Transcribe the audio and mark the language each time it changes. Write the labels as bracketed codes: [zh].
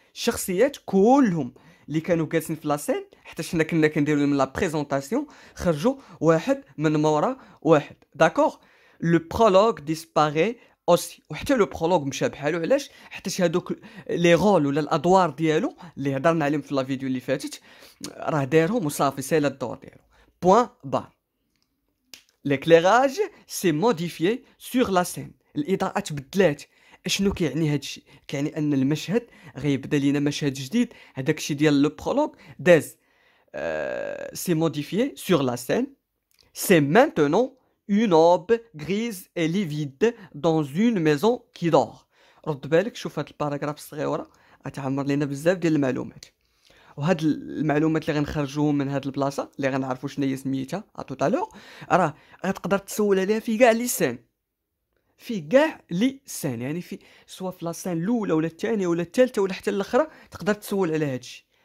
[ar] الشخصيات كلهم اللي كانوا جالسين في لاسين، حتى حنا كنا كنديروا لهم لا بريزونطاسيون، خرجوا واحد من مورا واحد. داكوغ. لو برولوغ ديسباري اوسي، وحتى لو برولوغ مشى بحالو. علاش؟ حيت هادوك لي رول ولا الادوار ديالو اللي هضرنا عليهم في لا فيديو اللي فاتت، راه دارهم وصافي، سالا الدور ديالو. بوين بار. [fr] l'éclairage s'est modifié sur la scène. [ar] الاضاءه تبدلات. اشنو كيعني هادشي؟ كيعني ان المشهد غيبدا لينا مشهد جديد. هذاك الشيء ديال لو برولوغ داز سي موديفيé [fr] sur la scène. C'est maintenant une aube grise et livide dans une maison qui dort. [ar] رد بالك، شوف هاد الباراغراف الصغيره غتعمر لينا بزاف ديال المعلومات. وهاد المعلومات اللي غنخرجوهم من هاد البلاصه اللي غنعرفوا شنو هي سميتها توتالور، راه غتقدر تسول عليها في كاع لي سين. في كاع لي سين، يعني في سواء في لاسين الاولى ولا الثانيه ولا الثالثه ولا حتى الاخرى، تقدر تسول على هادشي.